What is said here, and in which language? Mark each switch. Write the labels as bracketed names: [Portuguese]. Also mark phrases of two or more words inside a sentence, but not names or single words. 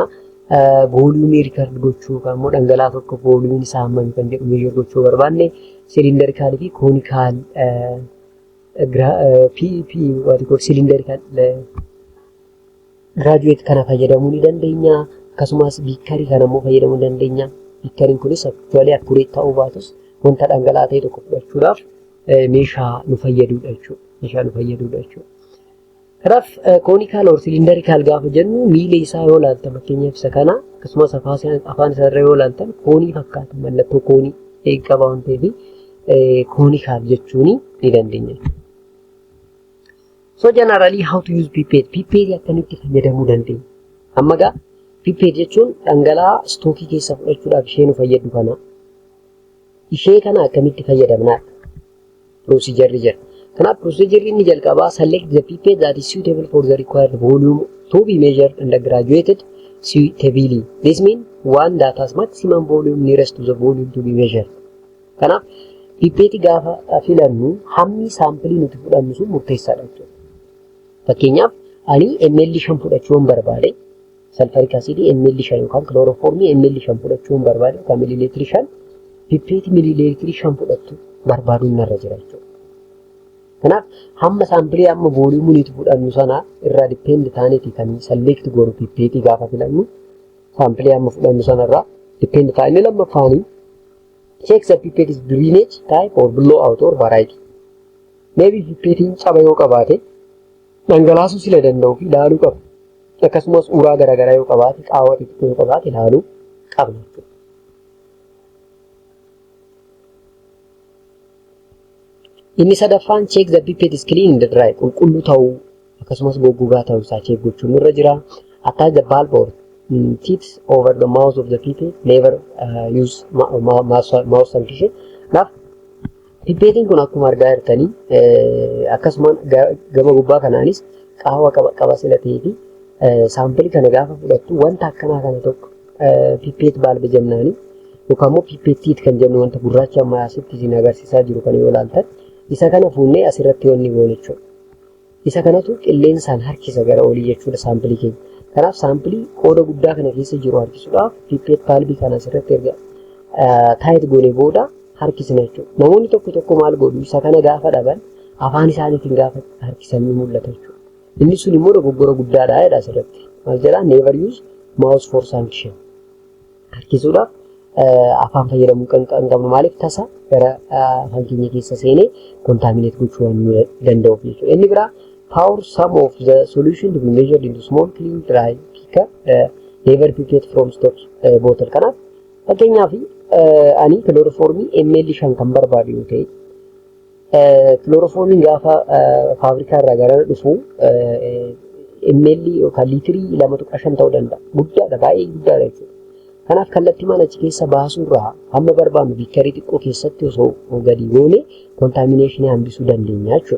[English] Volume record [Oromo] gochuu kan immoo dhangala'aa tokko volume isaa hammam kan jedhu meeshir gochuu barbaanne cylindrical fi [English] conical cylindrical graduate [Oromo] kana fayyadamuu ni dandeenya. Akkasumas biikkarii kana immoo fayyadamuu ni dandeenya. Biikkariin kunis [English] actually accurate [Oromo] ta'uu baatus wanta dhangala'aa ta'e tokko fudhachuudhaaf meeshaa nu fayyadudha jechuudha. Kanaaf [English] conical or cylindrical [Oromo] gaafa jennu miila isaa yoo ilaaltan fakkeenyaaf isa kana akkasumas afaan isaarra yoo ilaaltan koonii fakkaata mallattoo koonii qaba waan ta'eef conical jechuun ni dandeenya. [English] So generally how to use pipette? [Oromo] Pipette akkamitti fayyadamuu dandeenya? Amma gaa pipette jechuun dhangala'aa stookii keessa fudhachuudhaaf ishee nu fayyadu kana. Ishee kana akkamitti fayyadamna? Procedure jira. Kanaaf procedure inni jalqabaa [English] select the pipette that is suitable for the required volume to be measured and graduated suitably. This means one that has maximum volume nearest to the volume to be measured. [Oromo] Kanaaf pipette gaafa filannu hammi saampilii nuti fudhannu sun murteessaadha jechuudha. Fakkeenyaaf ani ml 5 fudhachuun barbaade [English] sulfuric acid [Oromo] ml 5 yookaan chloroform ml 5 fudhachuun barbaade yookaan millilitri 5 pipette millilitri 5 fudhatu barbaaduun narra jira jechuudha. Kanaaf hamma saampilii amma volume nuti fudhannu sana irraa depend taaneeti kan select goonu pipette gaafa filannu saampilii amma fudhannu sana irraa depend taanee lammaffaanii [English] check the pipette's drainage type or blowout or variety. [Oromo] Maybe pipettiin caba yoo qabaate dhangalaasuu sila danda'u fi ilaaluu qaba. Akkasumas uraa garaagaraa yoo qabaate qaawwa xixiqqoo yoo qabaate ilaaluu qabna. Inni sadaffaan [English] check the pipette is clean and dry. [Oromo] Qulqulluu ta'uu akkasumas goggogaa ta'uu isaa check gochuun irra jira. [English] Attach the bulb or teeth over the mouth of the pipette. Never use mouth suction. [Oromo] Naaf pipettiin kun akkuma argaa jirtanii akkasuma gama gubbaa kanaanis qaawwa qaba sila ta'ee fi saampilii kana gaafa fudhattu wanta akkanaa kana tokko [English] pipette bulb [Oromo] jennaani yookaan immoo [English] pipette teeth [Oromo] kan jennu wanta gurraacha amma asitti isin agarsiisaa jiru kana yoo ilaaltan isa kana fuunnee asirratti wanni goone jechuudha. Isa kanatu qilleensaan harkisa gara olii jechuudha saampilii keenya. Kanaaf saampilii qooda guddaa kana keessa jiru harkisuudhaaf pipette bulb kana asirratti erga taayit goone booda harkisna jechuudha. Namoonni tokko maal godhu isa kana gaafa dhaban afaan isaaniitiin gaafa harkisan ni mul'ata jechuudha. Inni sun immoo dogoggora guddaadha jedha asirratti. Maal jedhaa [English] never use mouse for sanction. [Oromo] Harkisuudhaaf afaan fayyadamuu kan qabnu maaliif tasa gara afaan keenya keessa seenee contaminate gochuu waan danda'uuf jechuudha. Inni biraa [English] pour some of the solution to be measured into small clean dry beaker never pipette from stock bottle. [Oromo] Kanaaf fakkeenyaaf ani chloroform ml 5 kan barbaadu yoo ta'e chloroform gaafa faabirikaa irraa gara dhufu ml yookaan liitirii 2.5 ta'uu danda'a. Guddaadha, baay'ee guddaadha jechuudha. Kanaaf kallattiimaan achi keessa baasuurraa hamma barbaannu biikkarii xiqqoo keessatti osoo gadi goone contamination hambisuu dandeenya jechuudha.